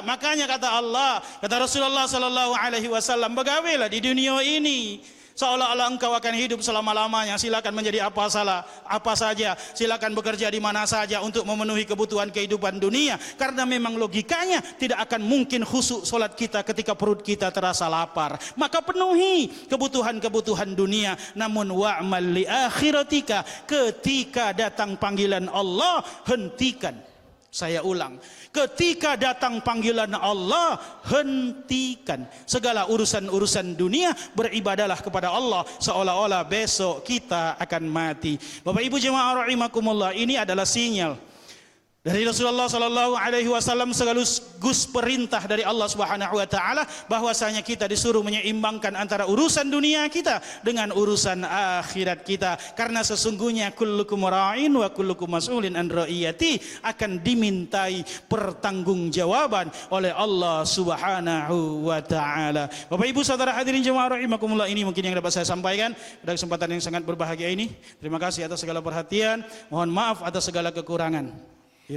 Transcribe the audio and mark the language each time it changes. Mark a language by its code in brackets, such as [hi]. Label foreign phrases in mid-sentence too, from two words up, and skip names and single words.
[id] Makanya kata Allah, kata Rasulullah [ar] صلى الله عليه وسلم, [id] begawailah di dunia ini seolah-olah engkau akan hidup selama-lamanya. Silakan menjadi apa saja, silakan bekerja di mana saja untuk memenuhi kebutuhan kehidupan dunia. Karena memang logikanya tidak akan mungkin khusyuk solat kita ketika perut kita terasa lapar. Maka penuhi kebutuhan-kebutuhan dunia. [ar] Namun واعمل لآخرتك, [id] ketika datang panggilan Allah, hentikan. Saya ulang, ketika datang panggilan Allah, hentikan segala urusan-urusan dunia, beribadalah kepada Allah seolah-olah besok kita akan mati. Bapak Ibu jemaah rahimakumullah, ini adalah sinyal dari Rasulullah [ar] صلى الله عليه وسلم, [id] sekaligus perintah dari Allah [ar] سبحانه وتعالى [id] bahwasanya kita disuruh menyeimbangkan antara urusan dunia kita dengan urusan akhirat kita. Karena sesungguhnya [ar] كلكم راع وكلكم مسؤول عن رعيته, [id] akan dimintai pertanggungjawaban oleh Allah [ar] سبحانه وتعالى. [id] Bapak Ibu saudara hadirin jemaah rahimakumullah, ini mungkin yang dapat saya sampaikan pada kesempatan yang sangat berbahagia ini. Terima kasih atas segala perhatian. Mohon maaf atas segala kekurangan. Yuk.